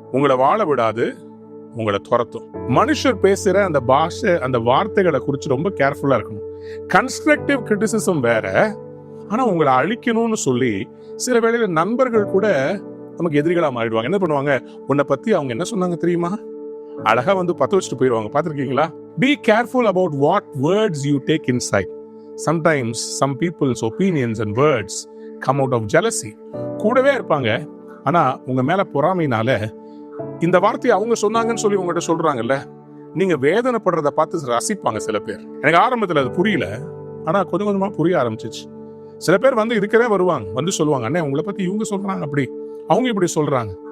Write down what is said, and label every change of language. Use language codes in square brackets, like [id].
[ta] உங்களை வாழ விடாது, உங்களை துரத்தும். மனுஷர் பேசுற அந்த பாஷை, அந்த வார்த்தைகளை குறித்து ரொம்ப கேர்ஃபுல்லா இருக்கணும். கன்ஸ்ட்ரக்டிவ் கிரிட்டிசிசம் வேற, ஆனா உங்களை அழிக்கணும்னு சொல்லி சில வேளையில நண்பர்கள் கூட நமக்கு எதிரிகளா மாறிடுவாங்க. என்ன பண்ணுவாங்க, உன்னை பத்தி அவங்க என்ன சொன்னாங்க தெரியுமா, அழகா வந்து பத்த வச்சுட்டு போயிடுவாங்க. பார்த்திருக்கீங்களா? [en] Be careful about what words you take inside. Sometimes some people's opinions and words come out of jealousy. [ta] கூடவே இருப்பாங்க, ஆனா உங்க மேல பொறாமையினால இந்த வார்த்தையை அவங்க சொன்னாங்கன்னு சொல்லி உங்கள்கிட்ட சொல்றாங்கல்ல, நீங்க வேதனைப்படுறத பார்த்து ரசிப்பாங்க சில பேர். எனக்கு ஆரம்பத்துல அது புரியல, ஆனா கொஞ்சம் கொஞ்சமா புரிய ஆரம்பிச்சிச்சு. சில பேர் வந்து இருக்கவே வருவாங்க, வந்து சொல்லுவாங்க, அண்ணே உங்களை பத்தி இவங்க சொல்றாங்க, அப்படி அவங்க இப்படி சொல்றாங்க.